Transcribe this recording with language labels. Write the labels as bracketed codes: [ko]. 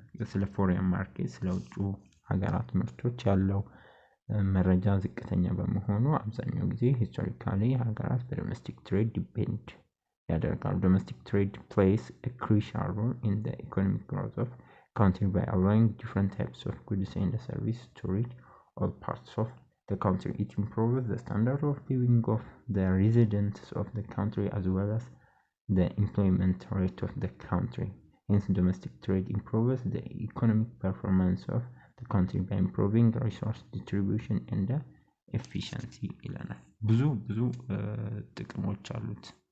[am] ስለ ፎሬን ማርኬት ስለ ውጭ ሀገራት ምርቶች ያለው መረጃ ዝቅተኛ በመሆኑ አብዛኛው ጊዜ ሂስቶሪካሊ ሀገራት በዶሜስቲክ ትሬድ ዲፔንድ ያደርጋሉ። ዶሜስቲክ ትሬድ [en] plays a crucial role in the economic growth of country by allowing different types of goods and services to reach all parts of the country. It improves the standard of living of the residents of the country as well as the employment rate of the country. Hence, domestic trade improves the economic performance of the country by improving the resource distribution and the efficiency [am] ይለናል። ብዙ ጥቅሞች አሉት።